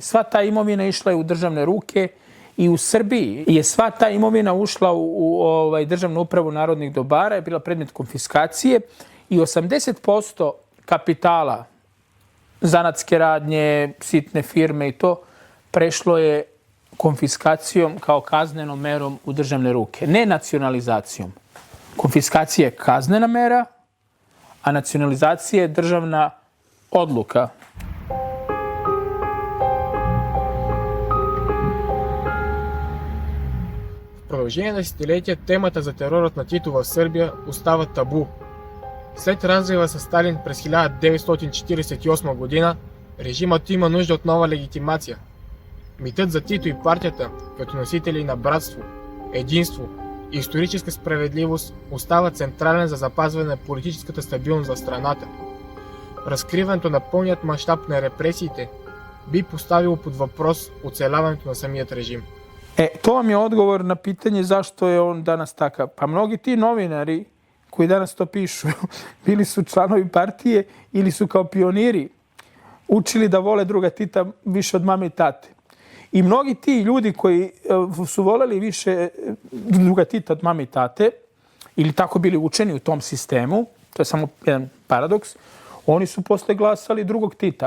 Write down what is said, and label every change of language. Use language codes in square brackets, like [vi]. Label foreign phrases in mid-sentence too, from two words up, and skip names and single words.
[sr] Sva ta imovina išla je u državne ruke i u Srbiji je sva ta imovina ušla u državnu upravu narodnih dobara, je bila predmet konfiskacije i 80% kapitala, zanatske radnje, sitne firme i to, prešlo je konfiskacijom kao kaznenom merom u državne ruke. Ne nacionalizacijom. Konfiskacija je kaznena mera, a nacionalizacija je državna odluka. [bg] В продължение на десетилетия темата за терорът на Тито в Сърбия остава табу. След разрива с Сталин през 1948 година, режимът има нужда от нова легитимация. Митът за Тито и партията, като носители на братство, единство и историческа справедливост, остава централен за запазване на политическата стабилност в страната. Разкриването на пълният мащаб на репресиите би поставило под въпрос оцеляването на самият режим. [sr] To vam je odgovor na pitanje zašto je on danas takav. Pa mnogi ti novinari koji danas to pišu bili su članovi partije ili su kao pioniri učili da vole druga Tita više od mame i tate. I mnogi ti ljudi koji su voleli više druga Tita od mame i tate ili tako bili učeni u tom sistemu, to je samo jedan paradoks, oni su posle glasali drugog Tita.